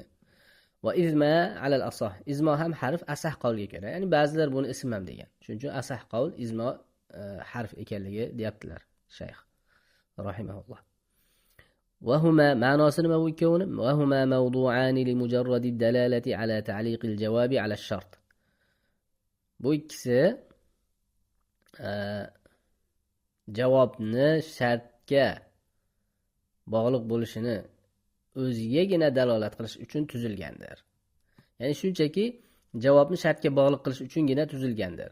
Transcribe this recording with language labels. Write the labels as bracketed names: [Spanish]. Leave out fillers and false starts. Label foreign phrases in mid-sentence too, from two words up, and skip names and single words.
[Arabic] وإذما على الأصح. [Uzbek] Izmo ham harf, asah qavlga ko'ra. Ya'ni ba'zilar buni ism ham degan. Shuning uchun asah qavl izmo harf ekanligi deyaptilar shayx rahimahulloh. [Arabic] وهما [Uzbek] ma'nosi nima bu ikkovini? [Arabic] وهما موضوعان لمجرد الدلالة على تعليق الجواب على الشرط. [Uzbek] Bu ikkisi javobni shartga bog'liq bo'lishini o'zigagina dalolat qilish uchun tuzilgandir. Ya'ni shunchaki javobni shartga bog'liq qilish uchungina tuzilgandir.